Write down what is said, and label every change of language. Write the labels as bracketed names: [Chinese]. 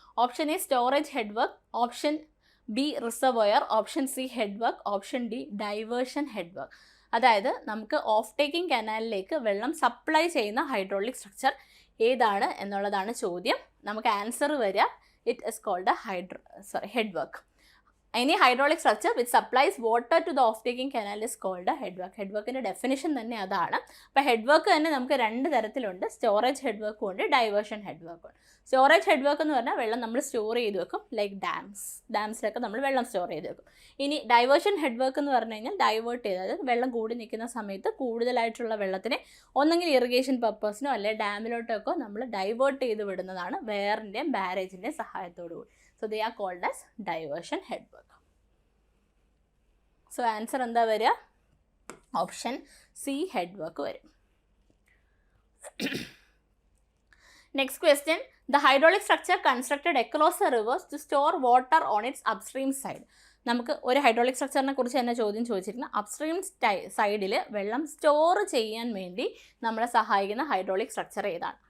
[English] Option A storage head work, option B reservoir, option C head work, option D diversion head work. [Malayalam] അതായത് നമുക്ക് of taking കനാലിലേക്ക് വെള്ളം supply ചെയ്യുന്ന hydraulic structure ഏതാണ് എന്നുള്ളതാണ് ചോദ്യം. നമുക്ക് ആൻസർ വരിക [English] It is called head work. Any hydraulic structure which supplies water to the off-taking canal is called a head work. [Malayalam] Head വർക്കിൻ്റെ ഡെഫിനിഷൻ തന്നെ അതാണ്. അപ്പോൾ ഹെഡ് വർക്ക് തന്നെ നമുക്ക് 2 തരത്തിലുണ്ട്. സ്റ്റോറേജ് ഹെഡ് വർക്കും ഉണ്ട്, ഡൈവേർഷൻ ഹെഡ് വർക്കും ഉണ്ട്. സ്റ്റോറേജ് ഹെഡ് വർക്ക് എന്ന് പറഞ്ഞാൽ വെള്ളം നമ്മൾ സ്റ്റോർ ചെയ്ത് വെക്കും, ലൈക്ക് ഡാംസിലൊക്കെ നമ്മൾ വെള്ളം സ്റ്റോർ ചെയ്ത് വെക്കും. ഇനി ഡൈവേർഷൻ ഹെഡ് വർക്ക് എന്ന് പറഞ്ഞു കഴിഞ്ഞാൽ ഡൈവേർട്ട് ചെയ്ത്, അതായത് വെള്ളം കൂടി നിൽക്കുന്ന സമയത്ത് കൂടുതലായിട്ടുള്ള വെള്ളത്തിനെ ഒന്നെങ്കിൽ ഇറിഗേഷൻ പർപ്പസിനോ അല്ലെങ്കിൽ ഡാമിലോട്ടൊക്കെ നമ്മൾ ഡൈവേർട്ട് ചെയ്ത് വിടുന്നതാണ് വെയറിൻ്റെയും ബാരേജിൻ്റെയും സഹായത്തോടു കൂടി. [English] So they are called as diversion head work. So answer [Malayalam] എന്താ വരിക? ഓപ്ഷൻ സി ഹെഡ് വർക്ക് വരും. [English] Next question, the hydraulic structure constructed across the rivers to store water on its upstream side. [Malayalam] നമുക്ക് ഒരു hydraulic സ്ട്രക്ചറിനെ കുറിച്ച് തന്നെ ചോദ്യം ചോദിച്ചിരിക്കുന്നത്. Upstream സൈഡിൽ വെള്ളം സ്റ്റോർ ചെയ്യാൻ വേണ്ടി നമ്മളെ സഹായിക്കുന്ന ഹൈഡ്രോളിക് സ്ട്രക്ചർ ഏതാണ്?